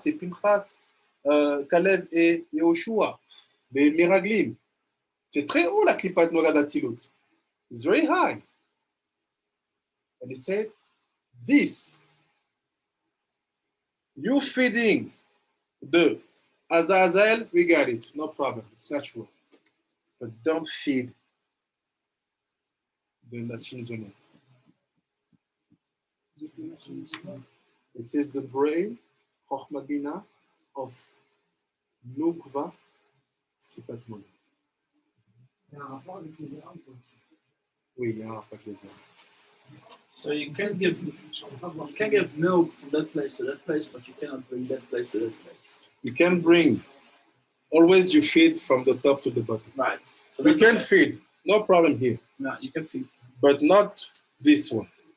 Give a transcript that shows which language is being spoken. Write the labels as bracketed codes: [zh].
[fr] C'est Pinchas, Kalev et Yehoshua. Les Meraglim. C'est très haut la Klipat Noga d'Atzilut. [en] It's very high. And he said, this, you feeding the Azazel, we got it, no problem, it's natural. But don't feed the Nashim Zonot. It says the brain, Chochmah Bina, of Nukva, Kipat Mona. [fr] Oui, il y a un rapport avec les arbres. [en] So you can give milk from that place to that place, but you cannot bring that place to that place. You can bring, always you feed from the top to the bottom. Right. So we can feed, no problem here. No, you can feed. But not this one.